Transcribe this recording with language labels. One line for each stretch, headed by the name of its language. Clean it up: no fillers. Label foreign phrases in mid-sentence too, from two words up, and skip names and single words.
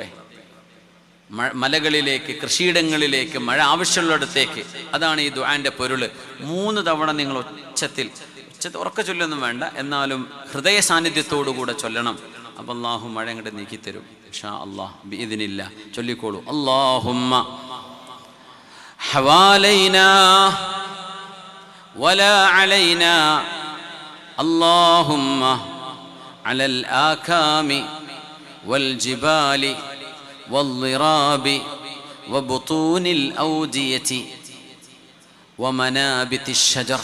Malayalam: മലകളിലേക്ക്, കൃഷിയിടങ്ങളിലേക്ക്, മഴ ആവശ്യമുള്ളിടത്തേക്ക്. അതാണ് ഈ ദുആന്റെ പൊരുള്. 3 തവണ നിങ്ങൾ ഉച്ചത്തിൽ ഉറക്ക ചൊല്ലൊന്നും വേണ്ട, എന്നാലും ഹൃദയ സാന്നിധ്യത്തോടു കൂടെ ചൊല്ലണം. അപ്പം അല്ലാഹു മഴ അങ്ങോട്ട് നീക്കിത്തരും
Arabic: إن شاء الله بإذن الله. ചൊല്ലിക്കോളൂ, അല്ലാഹുമ്മ حوالينا ولا علينا اللهم على الآكام والجبال والضراب وبطون الأودية ومنابت الشجر.